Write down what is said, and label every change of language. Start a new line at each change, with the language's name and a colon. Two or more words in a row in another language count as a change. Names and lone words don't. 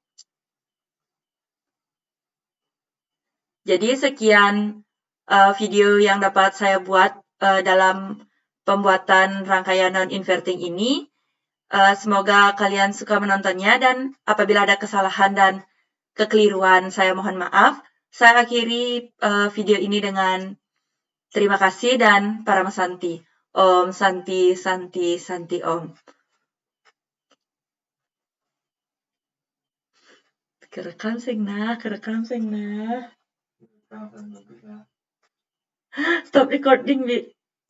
Indonesian: Jadi sekian video yang dapat saya buat dalam pembuatan rangkaian non-inverting ini. Semoga kalian suka menontonnya, dan apabila ada kesalahan dan kekeliruan saya mohon maaf. Saya akhiri video ini dengan terima kasih dan
Sanskrit: Param Santi. Om Santi Santi Santi Om.
Balinese: Kerekam sing nah.
English: Stop recording, Bi.